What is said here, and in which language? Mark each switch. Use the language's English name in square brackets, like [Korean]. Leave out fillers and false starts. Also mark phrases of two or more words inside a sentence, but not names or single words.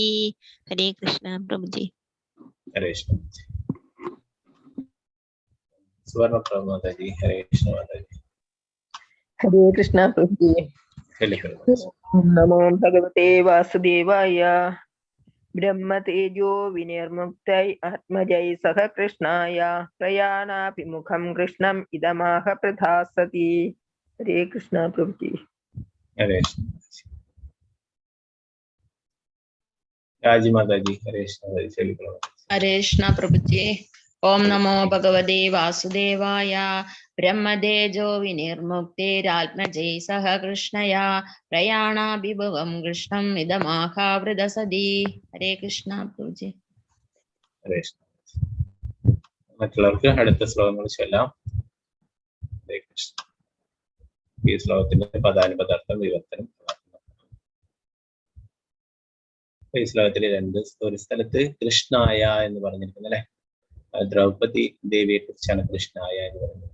[Malayalam] ഹരേ കൃഷ്ണ പ്രഭുജി. ഹരേ കൃഷ്ണ. സുവർണപ്രഭ മാതാജി. ഹരേ കൃഷ്ണ മാതാജി. [Sanskrit] ഹരേ കൃഷ്ണ പ്രഭുജി. ഓം നമോ ഭഗവതേ വാസുദേവായ. ब्रह्मतेजो विनिर्मुक्तै आत्मजै सह कृष्णाय प्रयाणाभिमुखं कृष्णम् इदमाह प्रधास्यति. हरे कृष्ण प्रभुजी. हरे कृष्ण. राजी माता जी, हरे कृष्ण. हरे कृष्ण प्रभुजी. ओम नमो भगवते वासुदेवाय. ब्रह्मतेजो विनिर्मुक्तिरात्मजै सह कृष्णया प्रयाणाभिभवं कृष्णम् इदमाह प्रदसति. हरे कृष्ण प्रभुजी. हरे कृष्ण. [Malayalam] മറ്റുള്ളവർക്ക് അടുത്ത ശ്ലോകങ്ങൾ ചൊല്ലാം. ഹരേ കൃഷ്ണ. ഈ ശ്ലോകത്തിന്റെ പദാനുപദാർത്ഥം വിവർത്തനം. ഈ ശ്ലോകത്തിൽ ഒരു സ്ഥലത്ത് കൃഷ്ണായ എന്ന് പറഞ്ഞിരിക്കുന്നത് അല്ലെ, ദ്രൗപദി ദേവിയെ കുറിച്ചാണ് കൃഷ്ണായ എന്ന് പറയുന്നത്.